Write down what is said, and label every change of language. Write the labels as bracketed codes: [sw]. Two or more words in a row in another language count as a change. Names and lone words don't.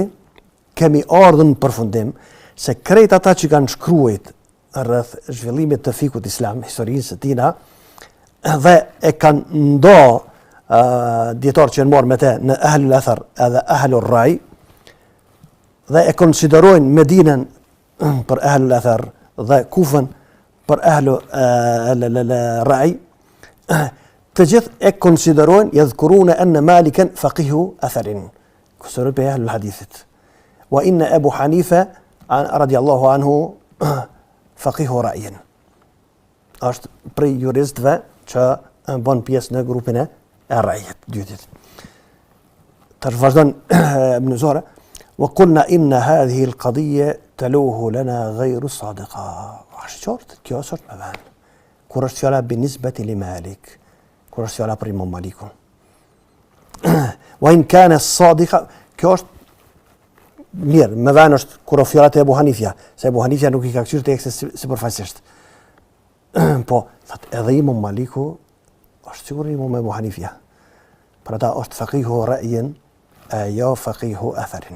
[sq] kemi ardhur në përfundim se krejt ata që kanë shkruajt rreth zhvillimit të fikut islam, historisë së tina, dhe e kanë ndo dietarë që janë marrë me te në [ar] أهل الأثر [sq] edhe [ar] أهل الرأي, [sq] dhe e konsiderojnë Medinën për [ar] أهل الأثر [sq] dhe Kufën për [ar] أهل الرأي, [sq] të gjithë e konsiderojnë [ar] يذكرون أن مالكا فقيه أثر. [sq] Konsiderojnë për ehlul hadithit. [ar] وإن أبا حنيفة رضي الله عنه فقيه رأي. [sq] Është prej juristëve që bën pjesë në grupin e rrejit, dytit. Tash vazhdon [ar] Ibn Zura, وقلنا إن هذه القضية تلوح لنا غير صادقة. [sq] Është qartë, kjo është me vend. Kur është fjala [ar] بالنسبة لمالك, [sq] kur është fjala për Imam Malikun. [ar] وإن كانت صادقة, [sq] kjo është mirë, me vend është kur është fjala te Abu Hanifja, se Abu Hanifja nuk i ka kthyer tekstin sipërfaqësisht. Po, thot edhe Imam Maliku është siguri Imam Ebu Hanifja. Për ata është [ar] فقيه رأي, [sq] e jo [ar] فقيه أثر.